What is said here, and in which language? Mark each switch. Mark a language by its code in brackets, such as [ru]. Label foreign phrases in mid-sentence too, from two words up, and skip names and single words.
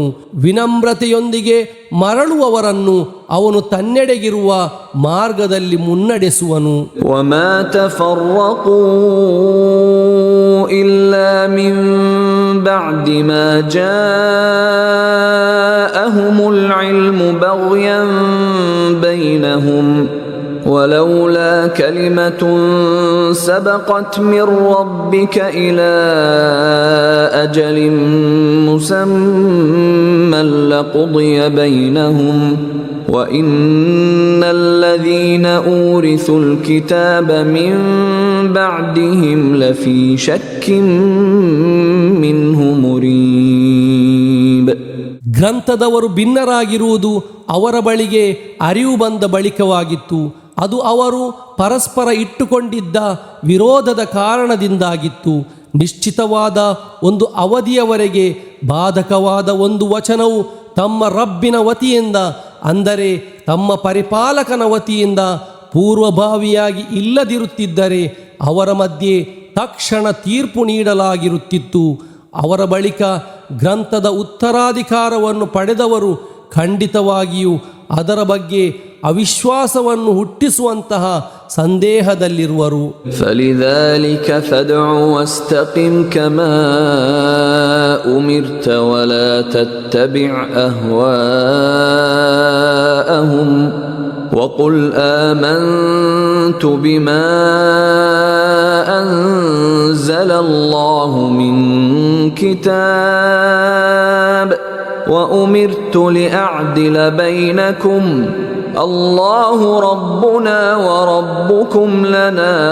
[kn] ವಿನಮ್ರತೆಯೊಂದಿಗೆ ಮರಳುವವರನ್ನು ಅವನು ತನ್ನೆಡೆಗಿರುವ ಮಾರ್ಗದಲ್ಲಿ ಮುನ್ನಡೆಸುವನು. [ar] وما تفرقوا إلا من بعد ما جاءهم العلم بغيا بينهم ولولا كلمة سبقت من ربك إلى أجل مسمى لقضي بينهم وإن الذين أورثوا الكتاب من بعدهم لفي شك منه مريب. [kn] ಗ್ರಂಥದವರು ಭಿನ್ನರಾಗಿರುವುದು ಅವರ ಬಳಿಗೆ ಅರಿವು ಬಂದ ಬಳಿಕವಾಗಿತ್ತು. ಅದು ಅವರು ಪರಸ್ಪರ ಇಟ್ಟುಕೊಂಡಿದ್ದ ವಿರೋಧದ ಕಾರಣದಿಂದಾಗಿತ್ತು. ನಿಶ್ಚಿತವಾದ ಒಂದು ಅವಧಿಯವರೆಗೆ ಬಾಧಕವಾದ ಒಂದು ವಚನವು ತಮ್ಮ ರಬ್ಬಿನ ವತಿಯಿಂದ, ಅಂದರೆ ತಮ್ಮ ಪರಿಪಾಲಕನ ವತಿಯಿಂದ ಪೂರ್ವಭಾವಿಯಾಗಿ ಇಲ್ಲದಿರುತ್ತಿದ್ದರೆ ಅವರ ಮಧ್ಯೆ ತಕ್ಷಣ ತೀರ್ಪು ನೀಡಲಾಗಿರುತ್ತಿತ್ತು. ಅವರ ಬಳಿಕ ಗ್ರಂಥದ ಉತ್ತರಾಧಿಕಾರವನ್ನು ಪಡೆದವರು ಖಂಡಿತವಾಗಿಯೂ ಅದರ ಬಗ್ಗೆ ಅವಿಶ್ವಾಸವನ್ನು ಹುಟ್ಟಿಸುವಂತಹ ಸಂದೇಹದಲ್ಲಿರುವರು. [ar] فلذلك فادع واستقم كما أمرت ولا تتبع أهواءهم وقل آمنت بما أنزل الله من كتاب وأمرت لأعدل بينكم الله ربنا وربكم لنا